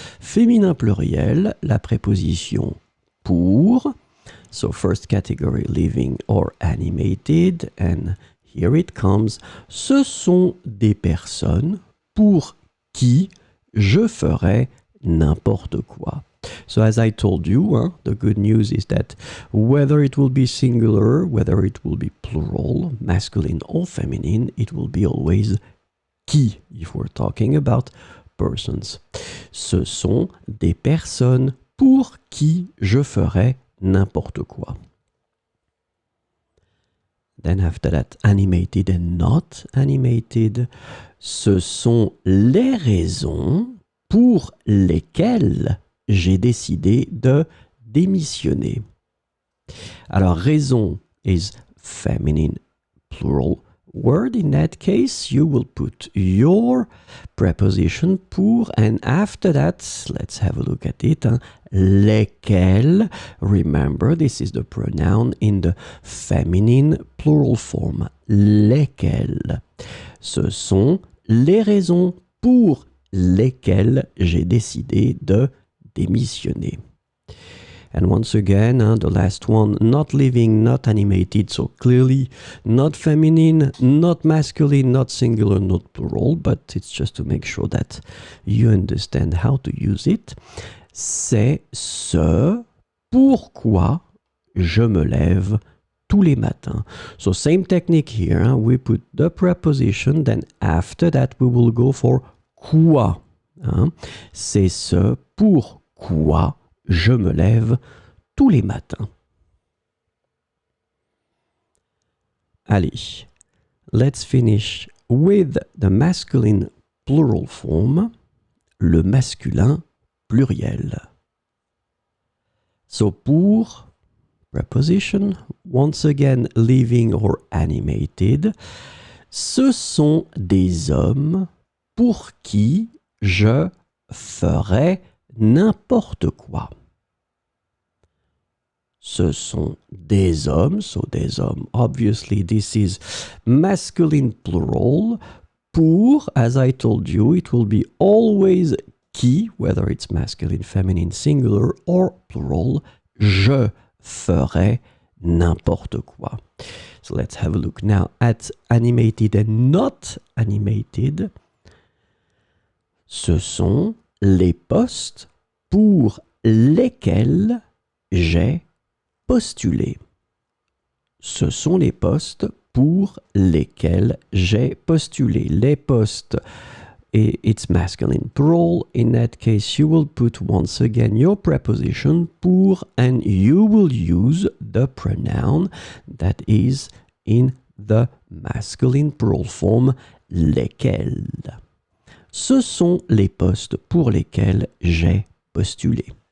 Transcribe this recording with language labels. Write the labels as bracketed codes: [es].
[fr] Féminin pluriel, la préposition pour. [en] So first category, living or animated. And here it comes. [fr] Ce sont des personnes pour qui je ferai n'importe quoi. [en] So as I told you, the good news is that whether it will be singular, whether it will be plural, masculine or feminine, it will be always qui if we're talking about persons. [fr] Ce sont des personnes pour qui je ferai n'importe quoi. [en] Then after that, animated and not animated. [fr] Ce sont les raisons pour lesquelles j'ai décidé de démissionner. Alors, [en] raison is feminine plural word. In that case, you will put your preposition pour, and after that, let's have a look at it. Lesquels, remember, this is the pronoun in the feminine plural form. [fr] Lesquels. Ce sont les raisons pour lesquelles j'ai décidé de démissionner. [en] And once again, the last one, not living, not animated, so clearly not feminine, not masculine, not singular, not plural, but it's just to make sure that you understand how to use it. [fr] C'est ce pourquoi je me lève tous les matins. [en] So same technique here, we put the preposition, then after that we will go for quoi. [fr] C'est ce pourquoi je me lève tous les matins. Allez, [en] let's finish with the masculine plural form, [fr] le masculin pluriel. [en] So pour, preposition, once again living or animated, [fr] ce sont des hommes pour qui je ferai n'importe quoi. Ce sont des hommes, [en] so [fr] des hommes, [en] obviously this is masculine plural. Pour, as I told you, it will be always qui, whether it's masculine, feminine, singular or plural. [fr] Je ferai n'importe quoi. [en] So let's have a look now at animated and not animated. [fr] Ce sont les postes pour lesquels j'ai postulé. Ce sont les postes pour lesquels j'ai postulé. [en] Les postes, it's masculine plural. In that case, you will put once again your preposition pour, and you will use the pronoun that is in the masculine plural form, lesquels. [fr] Ce sont les postes pour lesquels j'ai postulé.